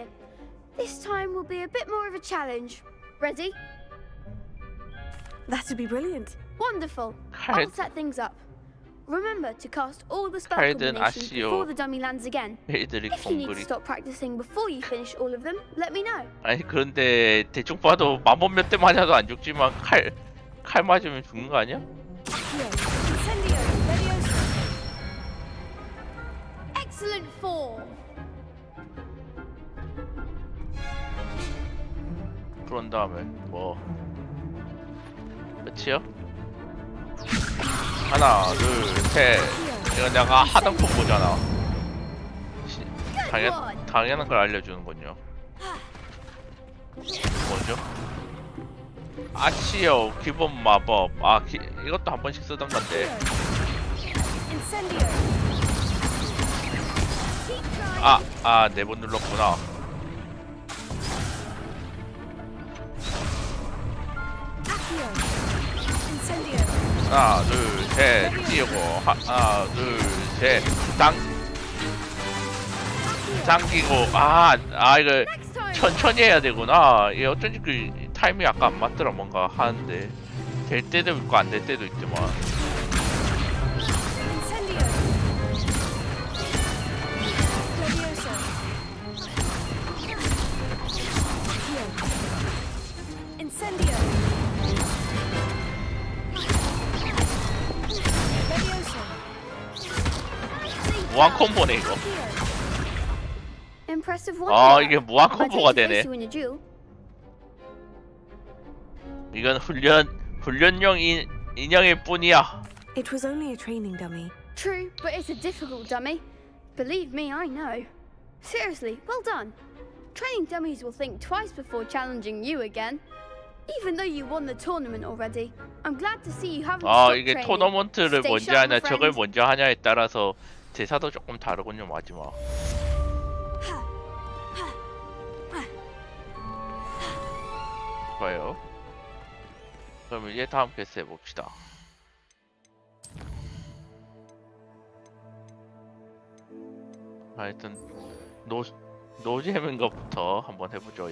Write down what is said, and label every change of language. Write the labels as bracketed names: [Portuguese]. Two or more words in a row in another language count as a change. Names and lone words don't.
[English] This time will be a bit more of a challenge. Ready? That'd be brilliant. Wonderful. [Korean] 칼- [English] I'll set things up. Remember to cast all the spell [Korean] 칼든 [English] combinations [Korean] 아시오. [English] before the dummy lands again. [Korean] 애들이 [English] If you need to [Korean] 공부리. [English] stop practicing before you finish all of them, let me know. [Korean] 아니 그런데 대충 봐도 마법 몇 대 맞아도 안 죽지만 칼 맞으면 죽는 거 아니야? Incendio, Leviosa. [English] Excellent form. [Korean] 그런 다음에 뭐 끝이요? 하나 둘셋 이거 내가 하던 콤보잖아. 당연한 걸 알려주는군요. 뭐죠? 아치요 기본 마법. 이것도 한 번씩 쓰던 건데. Incendio. 네 번 눌렀구나. Accio. Incendio. 하나 둘셋 띄우고 하나 둘셋 당기고 이거 천천히 해야 되구나. 이게 어쩐지 그 타이밍이 아까 안 맞더라. 뭔가 하는데 될 때도 있고 안 될 때도 있더만. Incendio. Leviosa. Accio. Incendio. Leviosa. 무한 콤보네 이거. [English] Impressive one. [Korean] 이게 무한 [English] I'd like [Korean] 콤보가 [English] to face [Korean] 되네. [English] you in a duel. [Korean] 이건 훈련용 인형일 뿐이야. [English] It was only a training dummy. True, but it's a difficult dummy. Believe me, I know. Seriously, well done. Training dummies will think twice before challenging you again. Even though you won the tournament already, I'm glad to see you haven't stopped [Korean] 이게 [English] training. [Korean] 토너먼트를 [English] Stay [Korean] 먼저 [English] sharp, [Korean] 하냐 [English] my [Korean] 저걸 [English] friend. [Korean] 먼저 하냐에 따라서 대사도 조금 다르군요. 마지막. 좋아요. 그럼 이제 다음 퀘스트 해봅시다. 하여튼 노잼인 것부터 한번 해보죠.